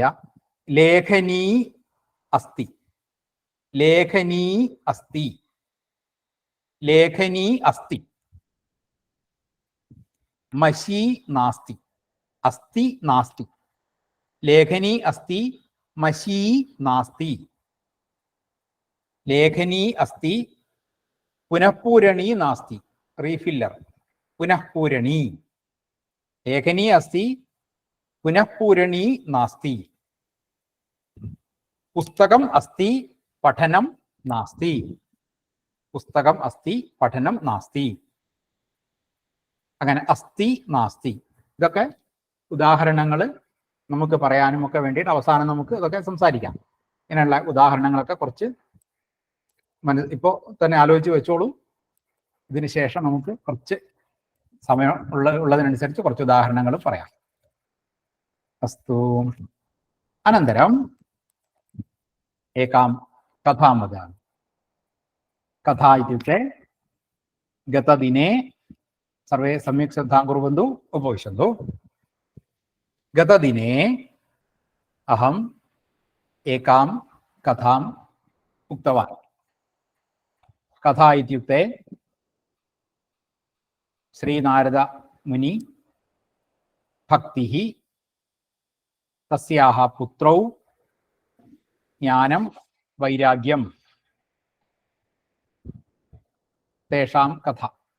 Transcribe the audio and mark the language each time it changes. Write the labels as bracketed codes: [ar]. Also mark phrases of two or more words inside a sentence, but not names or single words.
[sa] ലേഖനീ അസ്തി, ലേഖനീ അസ്തി, ലേഖനീ അസ്തി, മഷി നാസ്തി, അസ്തി നാസ്തി. ലേഖനീ അസ്തി, മഷി നാസ്തി. ലേഖനീ അസ്തി, पुनःपूरणी नास्ति, रीफिल्लर्, पुनःपूरणी, लेखनी अस्ति, पुनःपूरणी नास्ति, पुस्तकम् अस्ति, പഠനം നാസ്തി, പുസ്തകം അസ്തി, പഠനം നാസ്തി. [ml] അങ്ങനെ [sa] അസ്തി നാസ്തി [ml] ഇതൊക്കെ ഉദാഹരണങ്ങൾ നമുക്ക് പറയാനും ഒക്കെ വേണ്ടിയിട്ട് അവസാനം നമുക്ക് ഇതൊക്കെ സംസാരിക്കാം. ഇങ്ങനെയുള്ള ഉദാഹരണങ്ങളൊക്കെ കുറച്ച് ഇപ്പോൾ തന്നെ ആലോചിച്ച് വെച്ചോളൂ. ഇതിന് ശേഷം നമുക്ക് കുറച്ച് സമയം ഉള്ളതിനനുസരിച്ച് കുറച്ച് ഉദാഹരണങ്ങൾ പറയാം. [sa] അസ്തു. അനന്തരം ഏകാം കഥാം വദാമി. കഥാ ഇത്യുക്ते ഗതദിനെ സർവേ सम्यक् श्रद्धां कुर्वन्तु, उपविशन्तु. गतदिने अहम् एकां कथाम् उक्तवान्. कथा इत्युक्ते श्रीनारद मुनि भक्तिः, तस्याः पुत्रौ ज्ञानं वैराग्यं, तेषां कथा.